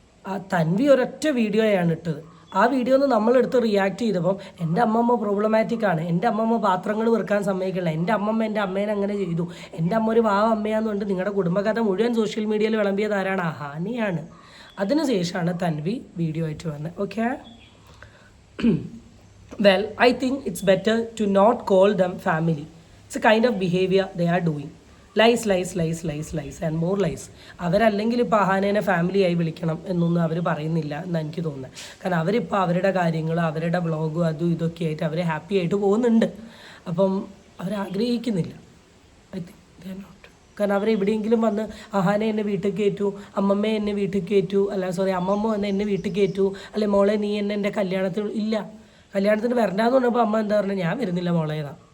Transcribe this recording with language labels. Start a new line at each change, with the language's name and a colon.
Malayalam: ആ തൻവി ഒരൊറ്റ വീഡിയോയാണ് ഇട്ടത്. ആ വീഡിയോ ഒന്ന് നമ്മളെടുത്ത് റിയാക്ട് ചെയ്തപ്പം എൻ്റെ അമ്മമ്മ പ്രോബ്ലമാറ്റിക് ആണ്, എൻ്റെ അമ്മമ്മ പാത്രങ്ങൾ വെറുക്കാൻ സമ്മതിക്കില്ല, എൻ്റെ അമ്മമ്മ എൻ്റെ അമ്മേനെ അങ്ങനെ ചെയ്തു, എൻ്റെ അമ്മ ഒരു വാവ അമ്മയാന്ന് കൊണ്ട് നിങ്ങളുടെ കുടുംബകഥ മുഴുവൻ സോഷ്യൽ മീഡിയയിൽ വിളമ്പിയത് ആരാണ്? അഹാനയാണ്. അതിനുശേഷമാണ് തൻവി വീഡിയോ ആയിട്ട് വന്നത്.
English: Okay, well, I think it's better to not call them family. It's a kind of behavior they are doing. Lies, lies, lies, lies, lies and more lies.
Malayalam: അവരല്ലെങ്കിൽ ഇപ്പോൾ അഹാനേനെ ഫാമിലി ആയി വിളിക്കണം എന്നൊന്നും അവർ പറയുന്നില്ല എന്നാണ് എനിക്ക് തോന്നുന്നത്. കാരണം അവരിപ്പോൾ അവരുടെ കാര്യങ്ങൾ, അവരുടെ വ്ളോഗും അതും ഇതൊക്കെ ആയിട്ട് അവർ ഹാപ്പി ആയിട്ട് പോകുന്നുണ്ട്. അപ്പം അവരാഗ്രഹിക്കുന്നില്ല.
English: I think they are not.
Malayalam: കാരണം അവരെവിടെയെങ്കിലും വന്ന് അഹാനെ എന്നെ വീട്ടിൽ കയറ്റു, അമ്മമ്മയെ എന്നെ വീട്ടിൽ കയറ്റു, അമ്മമ്മ എന്നെ വീട്ടിൽ കയറ്റു, അല്ലെ മോളെ നീ എന്നെ എൻ്റെ കല്യാണത്തിന് ഇല്ല, കല്യാണത്തിന് വരണ്ടാന്ന് പറഞ്ഞപ്പോൾ അമ്മ എന്താ പറഞ്ഞാൽ ഞാൻ വരുന്നില്ല മോളേതാ.